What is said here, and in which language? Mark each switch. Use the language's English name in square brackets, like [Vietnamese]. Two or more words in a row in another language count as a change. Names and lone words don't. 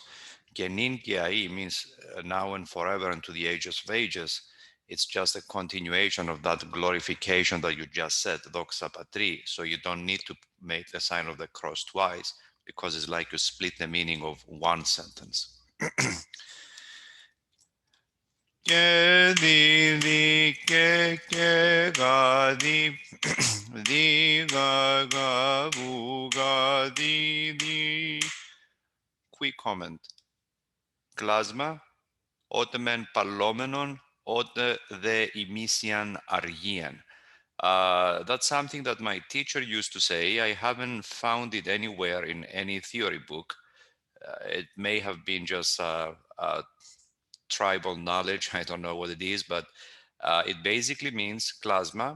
[English] Genin Kiai means now and forever and to the ages of ages. It's just a continuation of that glorification that you just said, [Greek] Δόξα Πατρί. [English] So you don't need to make the sign of the cross twice because it's like you split the meaning of one sentence. Ke di ke ga di ga bu ga di. Quick comment. [Greek] Κλάσμα, ότε μεν παλόμενον, ότε δε ημίσιαν αργίαν. [English] That's something that my teacher used to say. I haven't found it anywhere in any theory book. It may have been just tribal knowledge. I don't know what it is, but it basically means klasma.